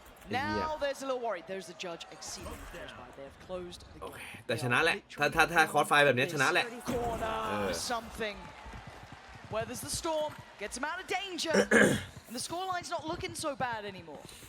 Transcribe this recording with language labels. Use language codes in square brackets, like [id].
[en] Now there's a little worry. There's the judge exceeding the first by. They have closed the game. [th] แต่ชนะแหละถ้าคอร์สไฟแบบนี้ชนะแหละ [en] Something. Weathers the storm, gets him out of danger, and the scoreline's not looking so bad anymore.